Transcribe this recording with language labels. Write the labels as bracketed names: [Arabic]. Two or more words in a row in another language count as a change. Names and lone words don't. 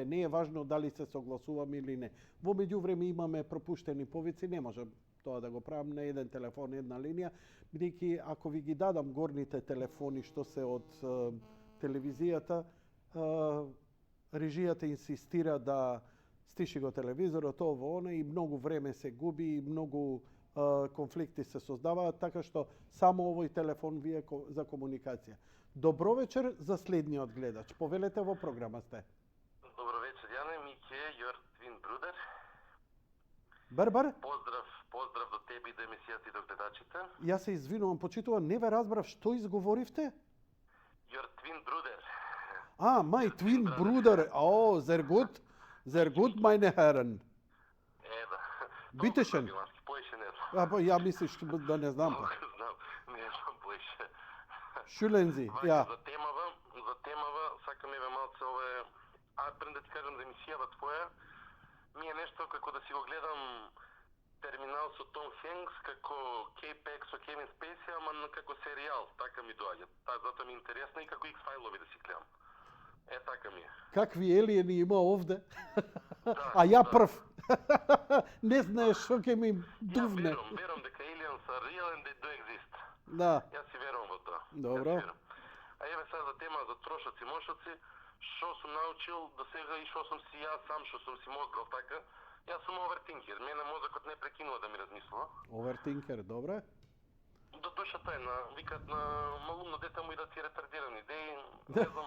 [Macedonian] Не е важно дали се согласуваме или не. Во меѓувреме имаме пропуштени повици, не можам тоа да го правам на еден телефон, една линија, бидејќи ако ви ги дадам горните телефони што се од телевизијата, режијата инсистира да стиши го телевизорот, ово, оно, и многу време се губи, и многу конфликти се создаваат, така што само овој телефон ви е за комуникација. Добро вечер за следниот гледач. Повелете, во програма сте. Добро вечер, Јане, Миќе, [English] your twin brother. [Macedonian] Барбар, Поздрав до тебе и до емисијата и до гледачите. јас се извинувам, почитувам, не ве разбрав што изговоривте? [English] Your twin brother. My twin brother. [German] Oh, sehr gut. Sehr gut, meine Herren. [Macedonian] Да. [German] Bitte schön. [Macedonian] Германски, поише не знам. Ја мислиш да не знам па. Знам, не знам поише. [German] Schülen Sie, [Macedonian] Вака, ја. за темава, сакам еве малце ове, пред да ти кажам за емисијава твоја, ми е нешто како да си го гледам Терминал со Том Хенкс како K-Pax со Кевин Спейси, ама како серијал, така ми доаѓа. Затоа ми е интересно и како X-файлови да си гледам. Така ми е. Какви елиени има овде? Да, А ја да. прв. Не знаеш што ќе ми дувне. Верувам дека [English] aliens are real and they do exist. [Macedonian] Да. Јас си верувам во тоа. Добро. Јас си верувам. А еве сега за тема за трошоци, мошоци, што сум научил до сега и што сум си јас сам, што сум си мозгал така. Јас сум овертинкер, мене мозокот не прекинува да ми размислува. Овертинкер, добре. До душа тој викат на малумно дете му и да си ретардиран идеи, не знам.